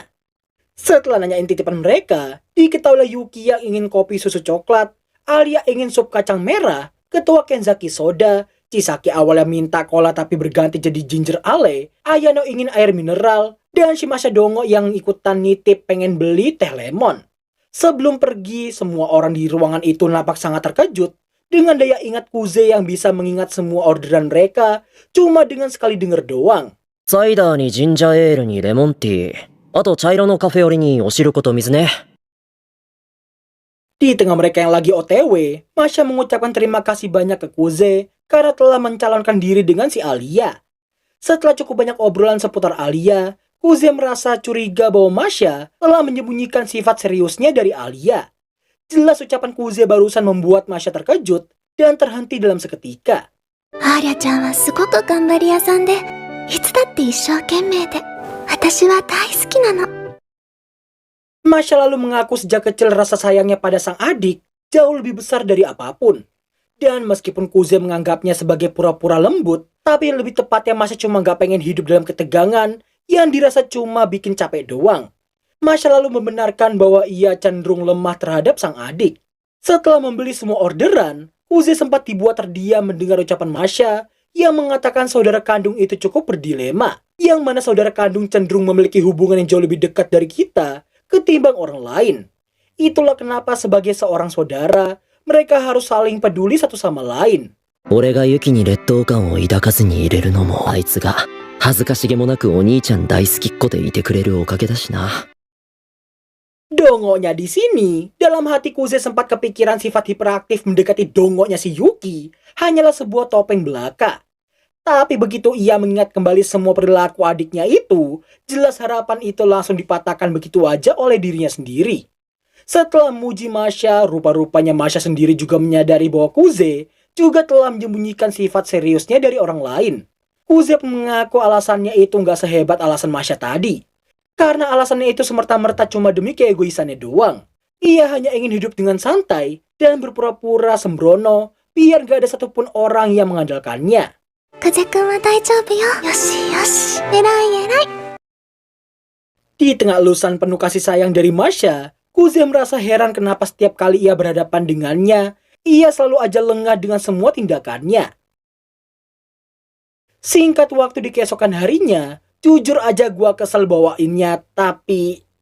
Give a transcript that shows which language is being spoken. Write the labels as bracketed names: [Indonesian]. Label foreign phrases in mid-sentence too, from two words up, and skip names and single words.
[Indonesian] Setelah nanyain titipan mereka, diketahui Yuki yang ingin kopi susu coklat, Alia ingin sup kacang merah, Ketua Kenzaki soda, Chisaki awalnya minta cola tapi berganti jadi [English] ginger ale, [Indonesian] Ayano ingin air mineral, dan si Masha Dongo yang ikutan nitip pengen beli teh lemon. Sebelum pergi, semua orang di ruangan itu nampak sangat terkejut dengan daya ingat Kuze yang bisa mengingat semua orderan mereka cuma dengan sekali denger doang. [Japanese] サイダーにジンジャーエールにレモンティー、あと茶色のカフェオレにお汁粉と水ね。 [Indonesian] Di tengah mereka yang lagi OTW, Masha mengucapkan terima kasih banyak ke Kuze karena telah mencalonkan diri dengan si Alia. Setelah cukup banyak obrolan seputar Alia, Kuze merasa curiga bahwa Masha telah menyembunyikan sifat seriusnya dari Alia. Jelas ucapan Kuze barusan membuat Masha terkejut dan terhenti dalam seketika. [Japanese] アーリャちゃんはすごく頑張り屋さんで、いつだって一生懸命で、私は大好きなの。 [Indonesian] Masha lalu mengaku sejak kecil rasa sayangnya pada sang adik jauh lebih besar dari apapun. Dan meskipun Kuze menganggapnya sebagai pura-pura lembut, tapi lebih tepatnya Masha cuma gak pengen hidup dalam ketegangan yang dirasa cuma bikin capek doang. Masha lalu membenarkan bahwa ia cenderung lemah terhadap sang adik. Setelah membeli semua orderan, Kuze sempat dibuat terdiam mendengar ucapan Masha yang mengatakan saudara kandung itu cukup berdilema, yang mana saudara kandung cenderung memiliki hubungan yang jauh lebih dekat dari kita ketimbang orang lain. Itulah kenapa sebagai seorang saudara, mereka harus saling peduli satu sama lain. [Japanese] 俺がユキに劣等感を抱かずにいれるのもあいつが恥ずかしげもなくお兄ちゃん大好きっ子でいてくれるおかげだしな。 [Indonesian] Dongonya di sini, dalam hati Kuze sempat kepikiran sifat hiperaktif mendekati dongonya si Yuki hanyalah sebuah topeng belaka. Tapi begitu ia mengingat kembali semua perilaku adiknya itu, jelas harapan itu langsung dipatahkan begitu aja oleh dirinya sendiri. Setelah memuji Masha, rupa-rupanya Masha sendiri juga menyadari bahwa Kuze juga telah menyembunyikan sifat seriusnya dari orang lain. Kuze mengaku alasannya itu nggak sehebat alasan Masha tadi. Karena alasannya itu semerta-merta cuma demi keegoisannya doang. Ia hanya ingin hidup dengan santai dan berpura-pura sembrono biar gak ada satupun orang yang mengandalkannya. [Japanese] 風くんは大丈夫よ。よしよし。偉い偉い。 [Indonesian] Di tengah elusan penuh kasih sayang dari Masha, Kuze merasa heran kenapa setiap kali ia berhadapan dengannya, ia selalu aja lengah dengan semua tindakannya. Singkat waktu di keesokan harinya, jujur aja gua kesel bawainnya, tapi...